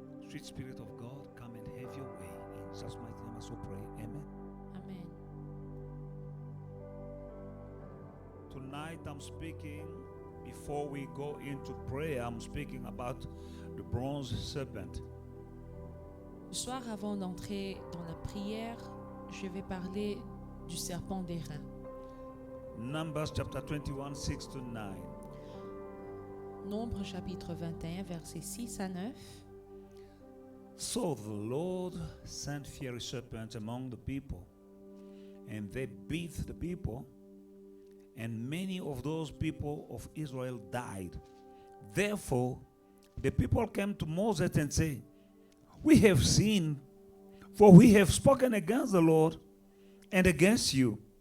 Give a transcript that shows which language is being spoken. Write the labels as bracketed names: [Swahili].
[English] Sweet Spirit of God, come and have your way. In Jesus' mighty name, I so pray. Amen. Amen. Tonight I'm speaking, before we go into prayer, I'm speaking about the bronze serpent. [French] Ce soir, avant d'entrer dans la prière, je vais parler du serpent d'airain. [English] Numbers chapter 21, 6 to 9. [French] Nombre chapitre 21, versets 6 à 9. [English] So the Lord sent fiery serpents among the people, and they beat the people, and many of those people of Israel died. Therefore, the people came to Moses and said, "We have sinned, for we have spoken against the Lord and against you.